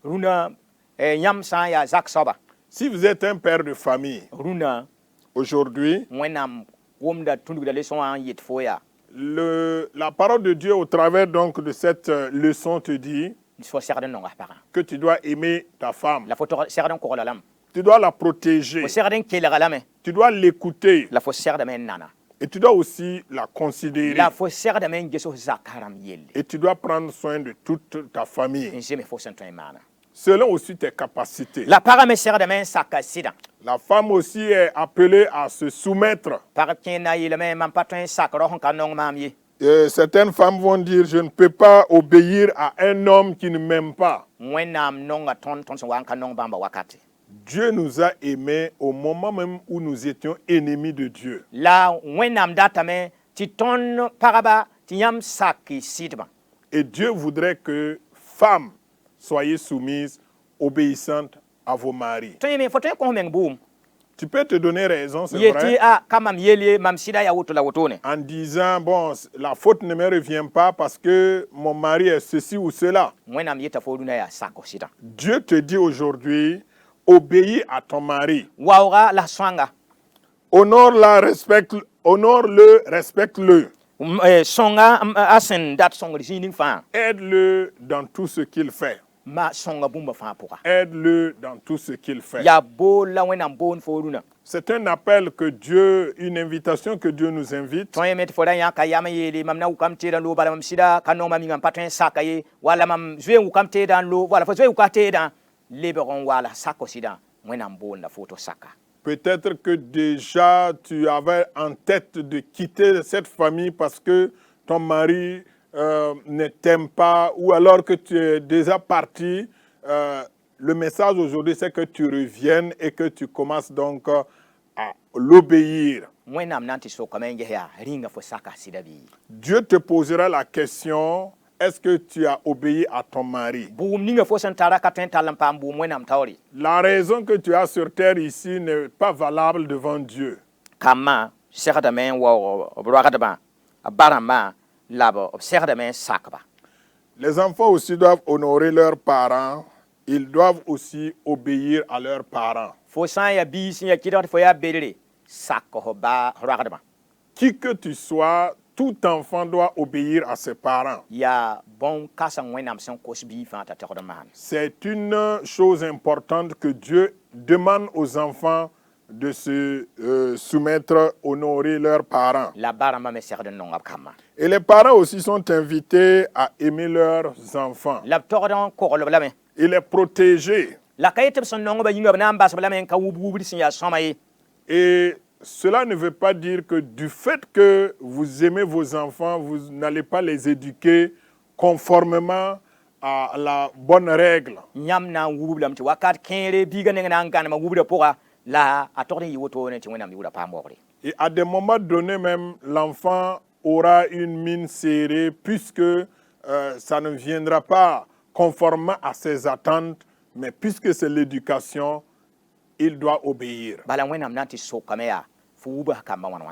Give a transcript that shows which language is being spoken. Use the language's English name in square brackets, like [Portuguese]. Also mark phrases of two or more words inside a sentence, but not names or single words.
[French] Si vous êtes un père de famille, aujourd'hui, la parole de Dieu au travers donc de cette leçon te dit que tu dois aimer ta femme. Tu dois la protéger. Tu dois l'écouter. Et tu dois aussi la considérer. [Mossi] la fo segdame n ges f zakaram yelle [French] Et tu dois prendre soin de toute ta famille, [Mossi] n zeme fo sẽn tõe n maana [French] selon aussi tes capacités. [Mossi] la pagã me segdame n saka sɩdã [French] La femme aussi est appelée à se soumettre. [Mossi] pag kẽenda yeelame mam pa tõe n sak rao sẽn ka nong maam ye [French] Certaines femmes vont dire, je ne peux pas obéir à un homme qui ne m'aime pas. [Mossi] wẽnnaam nonga tõnd sẽn wa n ka nong bãmba wakate [French] Dieu nous a aimés au moment même où nous étions ennemis de Dieu. [Mossi] la wẽnnaam datame tɩ tõnd pagba tɩ yãmb sak y sɩdbã [French] Et Dieu voudrait que, femmes, soyez soumises, obéissantes à vos maris. [Mossi] tõe me fo tõe n kõs meng buum [French] Tu peux te donner raison, c'est [Mossi] yetɩ [French] vrai, [Mossi] a ka mam yel ye mam sɩda yaa woto la wotone [French] en disant, bon, la faute ne me revient pas parce que mon mari est ceci ou cela. [Mossi] wẽnnaam yeta fo rũnã yaa sak sɩdã [French] Dieu te dit aujourd'hui, obéis à ton mari. [Mossi] waooga la sõanga [French] Honore-le, respecte-le. [Mossi] sõnga a sẽn dat sõngr zĩig ning fãa [French] Aide-le dans tout ce qu'il fait. [Mossi] ma sõnga bũmba fãa pʋga [French] Aide-le dans tout ce qu'il fait. [Mossi] yaa bool la wẽnnaam boon fo rũnã [French] C'est un appel que Dieu, une invitation que Dieu nous invite. [Mossi] tõe me tɩ fo ra yãka yam n yeele mam na wʋkam teedã n loog bala mam sɩda ka nong mam yĩngã pa tõe n saka ye wala mam zoe n wʋkam teedã n loog wala fo zoe wʋka teedã lebg n wala sako sɩdã wẽnnaam boonda foto saka [French] Peut-être que déjà tu avais en tête de quitter cette famille parce que ton mari ne t'aime pas ou alors que tu es déjà parti. Le message aujourd'hui, c'est que tu reviennes et que tu commences donc à l'obéir. [Mossi] wẽnnaam na n tɩ sokame n ges yaa rĩnga fo saka sɩda bɩ [French] Dieu te posera la question, est-ce que tu as obéi à ton mari? [Mossi] buum ninga fo sẽn tara ka tõe n tall n paam buum wẽnnaam taoore [French] La raison que tu as sur terre ici n'est pas valable devant Dieu. [Mossi] kambã segdame n waoog b roagdbã b barãmbã la b segdame n sakba [French] Les enfants aussi doivent honorer leurs parents. Ils doivent aussi obéir à leurs parents. [Mossi] fo sã n yaa biis n yaa kɩdg tɩ fo yaa bedre sak f ba roagdbã [French] Qui que tu sois, tout enfant doit obéir à ses parents. [Mossi] yaa bõn kãseng wẽnnaam sẽn kos bii fãa t'a togd n maan [French] C'est une chose importante que Dieu demande aux enfants de se soumettre, honorer leurs parents. [Mossi] la barãmbã me segd n nonga b kambã [French] Et les parents aussi sont invités à aimer leurs enfants [Mossi] la b togd n koglb lame [French] et les protéger. [Mossi] la ka yetɩ b sẽn nong-ba yĩnga b na n basb lame n ka wub-wubd sẽn yaa sõma ye [French] Et cela ne veut pas dire que du fait que vous aimez vos enfants, vous n'allez pas les éduquer conformément à la bonne règle. [Mossi] yãmb na n wubb lame tɩ wakat kẽere biiga neng na n gãnema wubda pʋga la a togd n yɩ wotone tɩ wẽnnaam yʋʋra paam waoogre [French] Et à des moments donnés même, l'enfant aura une mine serrée puisque ça ne viendra pas conformément à ses attentes, mais puisque c'est l'éducation, il doit obéir. [Mossi] bala wẽnnaam na n tɩ sokame yaa fo wubs kambã wãn-wãna